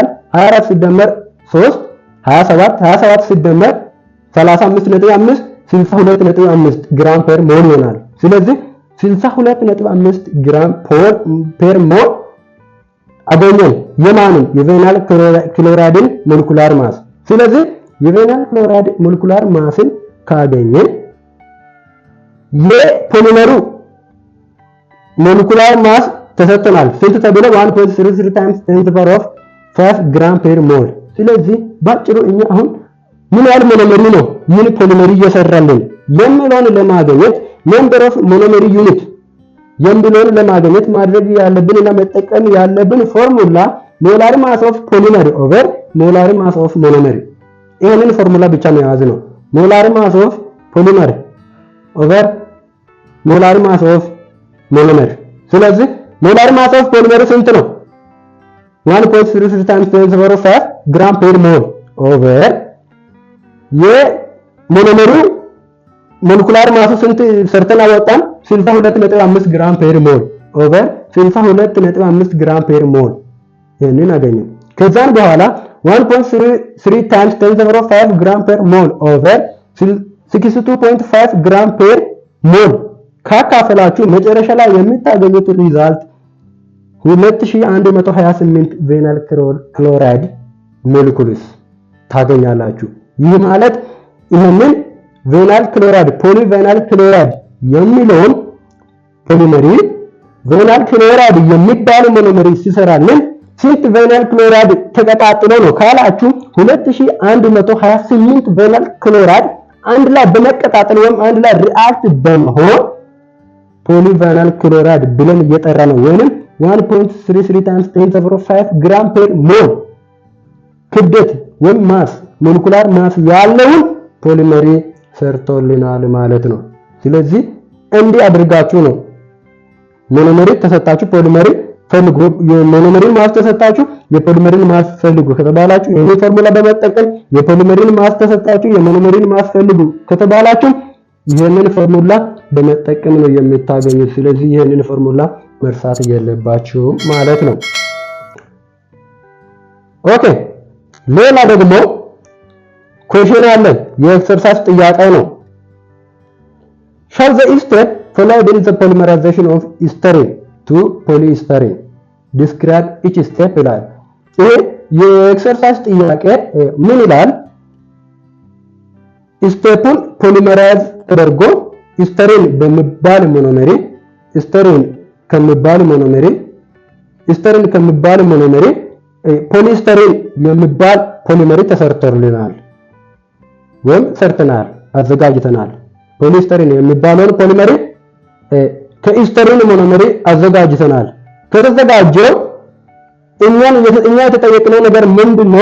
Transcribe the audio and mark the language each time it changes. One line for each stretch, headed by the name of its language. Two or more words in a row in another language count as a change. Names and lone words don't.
Amharic: 24 ሲደመር 3 27 ሲደመር 35.5 62.5
English: gram per mole
Amharic: ይሆናል። ስለዚህ 62.5
English: gram per mole
Amharic: አገኘን። የማንን?
English: vinyl chloride molecular mass።
Amharic: ስለዚህ
English: vinyl chloride molecular mass
Amharic: ካገኘን የፖሊመሩ
English: molecular mass
Amharic: ተሰጥቶናል። ስንት ተብሎ
English: 1.33 times 10 to the power of 5 gram per mole።
Amharic: ስለዚህ ባጭሩ እኛ አሁን ምን ያህል ሞኖመር ነው ይህን ፖሊመር እየሰራልን የሚለውን ለማግኘት
English: number of monomer unit
Amharic: የሚለውን ለማግኘት ማድረግ ያለብንና መጠቀም ያለብን
English: formula molar mass of polymer over molar mass of monomer።
Amharic: ይሄንን ፎርሙላ ብቻ ነው የያዝነው።
English: molar mass of polymer over molar mass of monomer።
Amharic: ስለዚህ
English: molar mass of polymer
Amharic: ስንት ነው?
English: 1.33 times 10 to the power of 5 gram per mole ኦቨር
Amharic: የሞኖመሩ ሞለኩላር ማሱ ስንት ሰርተን አወጣን? 62.5
English: gram per mole over 62.5 gram per mole
Amharic: ይሄንን አገኘን። ከዛን በኋላ
English: 1.33 times 10 to the power of 5 gram per mole
Amharic: ኦቨር 62.5
English: gram per mole
Amharic: ካካፈላችሁ መጨረሻ ላይ የምታገኙት ሪዛልት 2128
English: vinyl chloride molecules
Amharic: ታገኛላችሁ። ይህ ማለት ይሄንን
English: vinyl chloride polyvinyl chloride
Amharic: የሚለውን ፖሊመሪ
English: vinyl chloride
Amharic: የሚባል ሞኖመር ሲሰራልን ስንት
English: vinyl chloride
Amharic: ተቀጣጥሎ ነው ካላችሁ 2128
English: vinyl chloride
Amharic: አንድ ላይ በመቀጣጠል ወይም አንድ ላይ ሪአክት በመሆን
English: polyvinyl chloride
Amharic: ብለን እየጠራ ነው። ወይንም 1.33
English: times 10 to the power of 5 gram per mole
Amharic: ክብደት ወይም
English: mass molecular
Amharic: ማስ ያለውን ፖሊመሪ ሰርቶልናል ማለት ነው። ስለዚህ እንዲህ አድርጋችሁ ነው ሞኖመሪ ተሰጣችሁ ፖሊመሪ ፈልጉ የሞኖመሪን ማስ ተሰጣችሁ የፖሊመሪን ማስ ፈልጉ ከተባላችሁ ይሄ ፎርሙላ በመጠቀም የፖሊመሪን ማስ ተሰጣችሁ የሞኖመሪን ማስ ፈልጉ ከተባላችሁ ይሄንን ፎርሙላ በመጠቀም ነው የምታገኙት። ስለዚህ ይሄንን ፎርሙላ መርሳት የለባችሁ ማለት ነው። ኦኬ ሌላ ደግሞ ኮሽን አለ የኤክሰርሳይዝ ጥያቄ ነው።
English: show the step followed in the polymerization of styrene to polystyrene describe each step
Amharic: ይላል። ይሄ የኤክሰርሳይዝ ጥያቄ ምን ይላል? ስቴፑን ፖሊመራይዝ ተደርጎ ስቲሪን በሚባል ሞኖመሪ ስቲሪን ከሚባል ሞኖመሪ ፖሊስቲሪን የሚባል ፖሊመሪ ተሰርቶልናል ወይም ሰርተናል አዘጋጅተናል። ፖሊስቲሪን የሚባለውን ፖሊመሪ ከስቲሪን ሞኖመሪ አዘጋጅተናል። ከተዘጋጀው እኛ የተጠየቅነው ነገር ምንድነው?